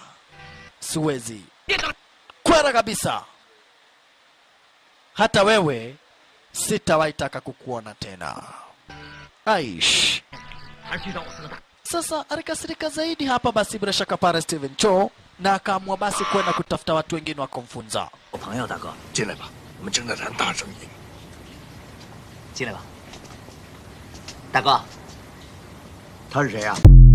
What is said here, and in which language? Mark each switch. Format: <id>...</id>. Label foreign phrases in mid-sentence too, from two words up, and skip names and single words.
<sw>Siwezi. Kwera kabisa. hata wewe sitawahi taka kukuona tena. Aish. Sasa alikasirika zaidi hapa basi bila shaka pale Steven Cho, na akaamua basi kwenda kutafuta watu wengine wa kumfunza.</sw> <zh>我朋友大哥，进来吧，我们正在谈大生意。进来吧。大哥，他是谁呀？</zh>